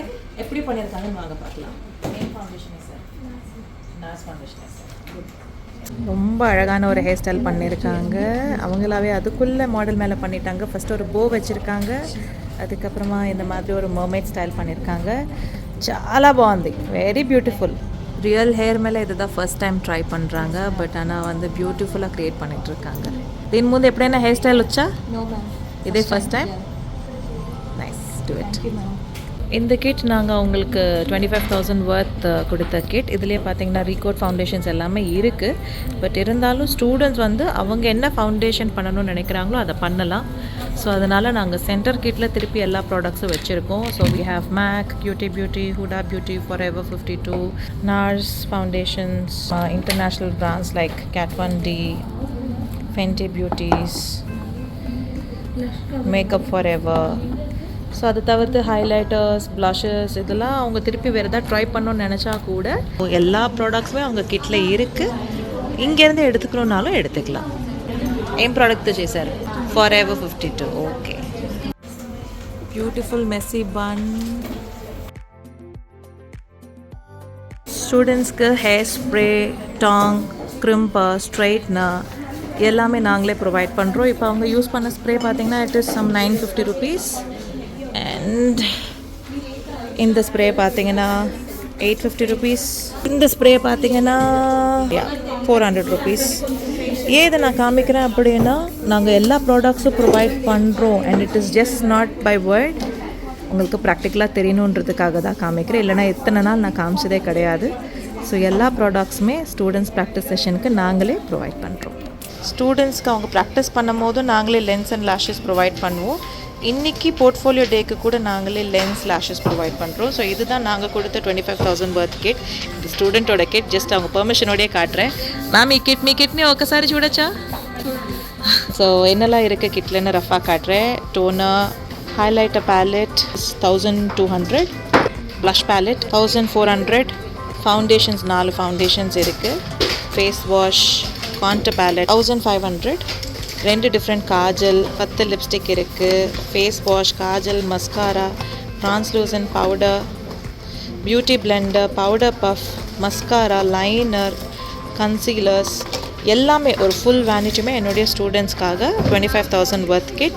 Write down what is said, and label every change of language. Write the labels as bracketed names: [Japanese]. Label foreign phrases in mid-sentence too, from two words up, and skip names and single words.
[Tamil] எப்படி பண்ணியிருக்காங்கன்னு வாங்க பார்க்கலாம். மெயின் ஃபவுண்டேஷன் சார், நாஸ் ஃபவுண்டேஷன் சார். ரொம்ப அழகான ஒரு [English] hair style [Tamil] பண்ணியிருக்காங்க. அவங்களாவே அதுக்குள்ளே மாடல் மேலே பண்ணிட்டாங்க. ஃபஸ்ட்டு ஒரு போ வச்சுருக்காங்க, அதுக்கப்புறமா இந்த மாதிரி ஒரு [English] mermaid style [Tamil] பண்ணியிருக்காங்க. [Telugu] చాలా బాగుంది, [English] very beautiful. Real hair [Tamil] மேலே இதுதான் [English] first time try [Tamil] பண்ணுறாங்க. பட் ஆனால் வந்து பியூட்டிஃபுல்லாக க்ரியேட் பண்ணிகிட்ருக்காங்க. [Telugu] దీని ముందు ఎప్పుడైనా [English] hair style [Telugu] వచ్చా? ఇదే [English] first time. Nice, do it. [Tamil] இந்த கிட் நாங்கள் உங்களுக்கு 25,000 ஒர்த் கொடுத்த கிட். இதுலேயே பார்த்தீங்கன்னா ரீகோட் ஃபவுண்டேஷன்ஸ் எல்லாமே இருக்குது. பட் இருந்தாலும் ஸ்டூடெண்ட்ஸ் வந்து அவங்க என்ன ஃபவுண்டேஷன் பண்ணணும்னு நினைக்கிறாங்களோ அதை பண்ணலாம். ஸோ அதனால் நாங்கள் சென்டர் கிட்டில் திருப்பி எல்லா ப்ராடக்ட்ஸும் வச்சுருக்கோம். [English] So we have MAC, Beauty, Huda Beauty, forever 52, Nars foundations, international brands like Kat Von D, Fenty Beauties, Makeup Forever. [Tamil] ஸோ அதை தவிர்த்து ஹைலைட்டர்ஸ், ப்ளஷஸ், இதெல்லாம் அவங்க திருப்பி வேறு எதாவது ட்ரை பண்ணணும்னு நினச்சா கூட எல்லா ப்ராடக்ட்ஸுமே அவங்க கிட்டில் இருக்குது. இங்கேருந்து எடுத்துக்கணுன்னாலும் எடுத்துக்கலாம். [Telugu] ఏం ప్రోడక్ట్ చేశారు? forever 52. ఓకే, [English] beautiful messy bun. [Tamil] ஸ்டூடெண்ட்ஸ்க்கு [English] hair spray, [Tamil] டாங், கிரிம்பர், ஸ்ட்ரைட்னர் எல்லாமே நாங்களே ப்ரொவைட் பண்ணுறோம். இப்போ அவங்க யூஸ் பண்ண ஸ்ப்ரே பார்த்தீங்கன்னா [English] it is some [Tamil] 950 rupees. அண்ட் இந்த ஸ்ப்ரே பார்த்தீங்கன்னா 850 rupees. இந்த ஸ்ப்ரே பார்த்தீங்கன்னா 400 rupees. ஏன் இதை நான் காமிக்கிறேன் அப்படின்னா, நாங்கள் எல்லா ப்ராடக்ட்ஸும் ப்ரொவைட் பண்ணுறோம். [English] and it is just not by word, [Tamil] உங்களுக்கு ப்ராக்டிக்கலாக தெரியணுன்றதுக்காக தான் காமிக்கிறேன். இல்லைனா எத்தனை நாள் நான் காமிச்சதே கிடையாது. ஸோ எல்லா ப்ராடக்ட்ஸுமே [English] students practice session [Tamil] நாங்களே ப்ரொவைட் பண்ணுறோம். ஸ்டூடெண்ட்ஸ்க்கு அவங்க ப்ராக்டிஸ் பண்ணும் போதும் நாங்களே [English] lens and lashes [Tamil] ப்ரொவைட் பண்ணுவோம். இன்றைக்கி [English] portfolio day [Tamil] கூட நாங்களே [English] lens lashes [Tamil] ப்ரொவைட் பண்ணுறோம். ஸோ இதுதான் நாங்கள் கொடுத்த 25,000 worth கிட். இது ஸ்டூடெண்ட்டோட கிட். ஜஸ்ட் அவங்க பெர்மிஷனோடய காட்டுறேன். மேம் [Telugu] ఈ కిట్ని ఒకసారి చూడొచ్చా? [Tamil] ஸோ என்னெல்லாம் இருக்குது கிட்லன்னு ரஃபாக காட்டுறேன். டோனர், [English] highlighter palette [Tamil] 1200, [English] blush palette [Tamil] 1400, ஃபவுண்டேஷன்ஸ் 4 ஃபவுண்டேஷன்ஸ் இருக்குது, [English] face wash, contour palette [Tamil] 1500, 2 டிஃப்ரெண்ட் காஜல், 10 லிப்ஸ்டிக் இருக்குது, ஃபேஸ் வாஷ், காஜல், மஸ்காரா, [English] translucent powder, beauty blender, powder puff, [Tamil] மஸ்காரா, லைனர், கன்சீலர்ஸ் எல்லாமே ஒரு ஃபுல் வேனிட்டியுமே என்னுடைய ஸ்டூடெண்ட்ஸ்க்காக 25,000 worth கிட்.